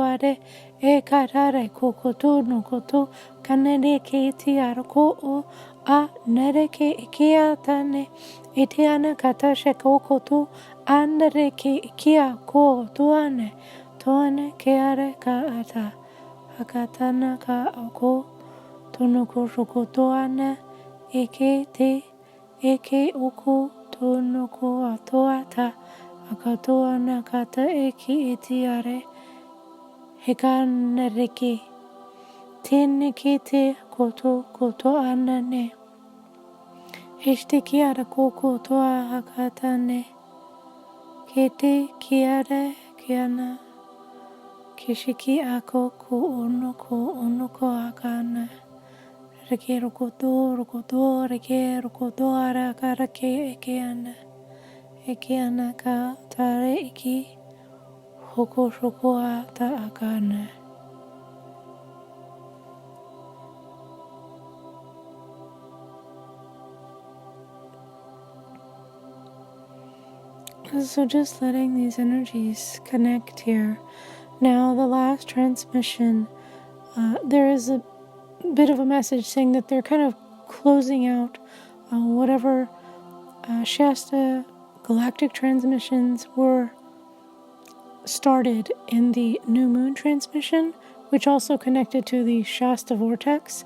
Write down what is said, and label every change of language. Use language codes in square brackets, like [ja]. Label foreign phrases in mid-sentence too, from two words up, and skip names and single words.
[en] are e katare kokoto no koto kanere ke tiara ko o a nere ke ikia tane itiana kata sheko koto andere ke ikia ko tuane ke are ka ata akatana ka ako tono ko shokoto ana eke te eke uko tono ko atoata akatoa na kata eki etiare hekanareke tene kete koto anane este kiara koko toa hakatane kete kiara kiana kishiki ako ko ono ko akana reke rokoto reke rokoto ara karake ekeana ka tare iki hoko shokoa ta akana. So just letting these energies connect here. Now the last transmission, there is a bit of a message saying that they're kind of closing out whatever Shasta galactic transmissions were started in the new moon transmission, which also connected to the Shasta Vortex.